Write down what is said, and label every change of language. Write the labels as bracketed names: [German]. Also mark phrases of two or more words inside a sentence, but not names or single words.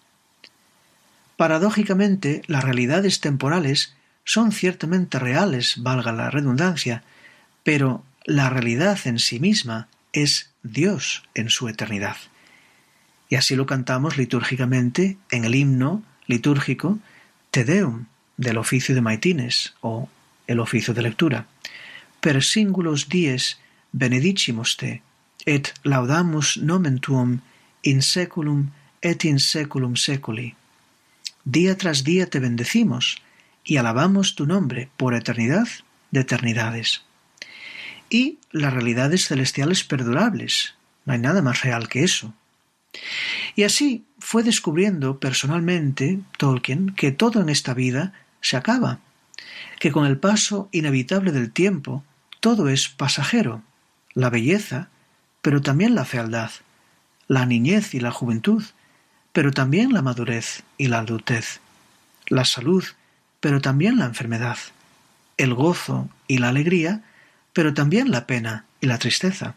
[Spanish] Paradójicamente, las realidades temporales son ciertamente reales, valga la redundancia, pero la realidad en sí misma es Dios en su eternidad. Y así lo cantamos litúrgicamente en el himno litúrgico Te Deum del oficio de Maitines o el oficio de lectura. [Latin] Per singulos dies benedicimus te, et laudamus nomen tuum in seculum et in seculum seculi. [Spanish] Día tras día te bendecimos y alabamos tu nombre por eternidad de eternidades. Y las realidades celestiales perdurables, no hay nada más real que eso. Y así fue descubriendo personalmente Tolkien que todo en esta vida se acaba, que con el paso inevitable del tiempo todo es pasajero, la belleza, pero también la fealdad, la niñez y la juventud, pero también la madurez y la adultez, la salud, pero también la enfermedad, el gozo y la alegría, pero también la pena y la tristeza.